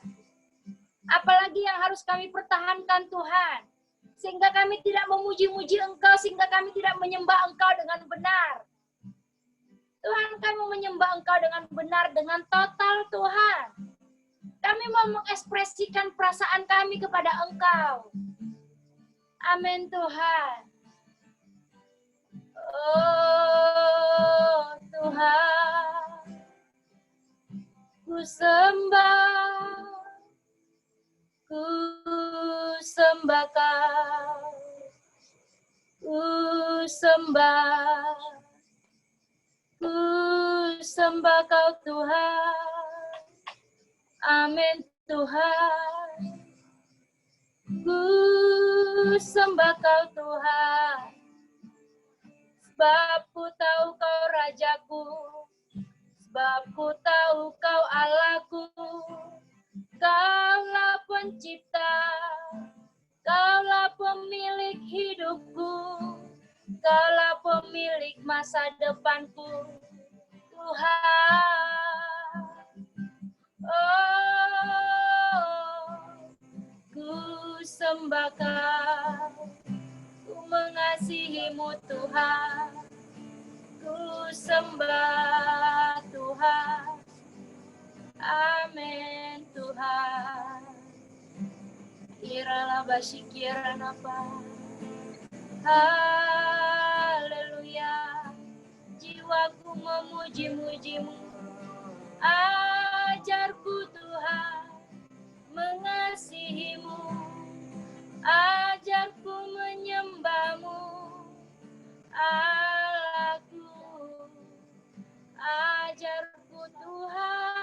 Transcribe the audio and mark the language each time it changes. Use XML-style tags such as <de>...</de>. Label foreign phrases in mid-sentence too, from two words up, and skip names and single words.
<id>Apalagi yang harus kami pertahankan Tuhan, sehingga kami tidak memuji-muji Engkau, sehingga kami tidak menyembah Engkau dengan benar. Tuhan, kami menyembah Engkau dengan benar, dengan total Tuhan. Kami mau mengekspresikan perasaan kami kepada Engkau. Amin Tuhan. Oh Tuhan, ku sembah Kau, ku sembah Kau Tuhan. Amin Tuhan, ku sembah Kau Tuhan, sebab ku tahu Kau Rajaku, sebab ku tahu Kau Allahku, Kaulah pencipta, Kaulah pemilik hidupku, Kaulah pemilik masa depanku, Tuhan. Oh, ku sembah Kau, ku mengasihi-Mu Tuhan, ku sembah Tuhan. Amin Tuhan. Iralah basyikirana apa. Haleluya. Jiwaku memuji-muji-Mu. Ajarku Tuhan mengasihi-Mu, ajarku menyembah-Mu, Allahku, ajarku Tuhan</id>